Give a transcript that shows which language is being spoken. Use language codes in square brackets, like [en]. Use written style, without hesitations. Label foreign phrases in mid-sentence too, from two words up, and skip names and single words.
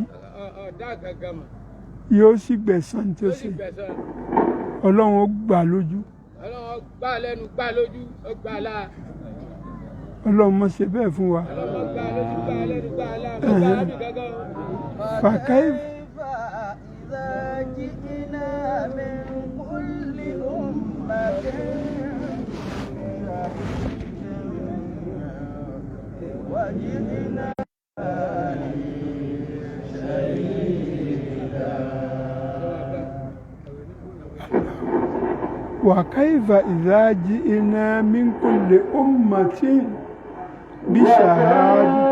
[yo] ọ̀dà gangan mà yóò sì gbẹ̀san tí ó ṣe gbẹ̀san ọlọ́run ó gbà lójú ọlọ́run gbà lẹ́nu gbà lójú ó gbà láà ọlọ́run mọ̀ ṣe bẹ́ẹ̀ fún wa ọlọ́run gbà lójú gbà lẹ́nu gbà láà mo gbà lábì gangan o. [ar] fàkàì إذا جئنا من كل أمة وجئنا وكيف إذا جئنا من كل أمة بشهادة